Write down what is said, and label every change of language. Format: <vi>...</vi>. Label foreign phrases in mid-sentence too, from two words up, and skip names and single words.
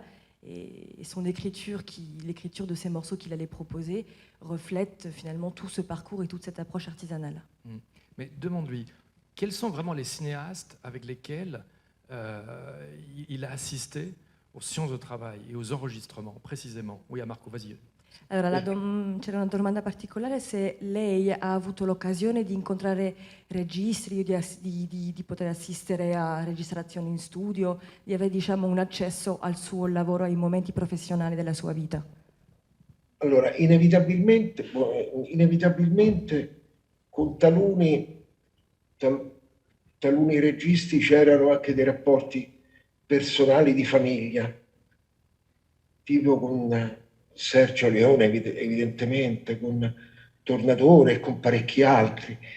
<fr>Et son écriture, l'écriture de ces morceaux qu'il allait proposer, reflète finalement tout ce parcours et toute cette approche artisanale. Mais demande-lui, quels sont vraiment les cinéastes avec lesquels il a assisté aux sciences de travail et aux enregistrements, précisément? Oui, à Marco, vas-y.</fr> <it>Allora, c'era una domanda particolare se lei ha avuto l'occasione di incontrare registri, di poter assistere a registrazioni in studio, di avere diciamo un accesso al suo lavoro, ai momenti professionali della sua vita. Allora, inevitabilmente con taluni registi c'erano anche dei rapporti personali di famiglia, tipo con Sergio Leone evidentemente, con Tornatore e con parecchi altri.</it>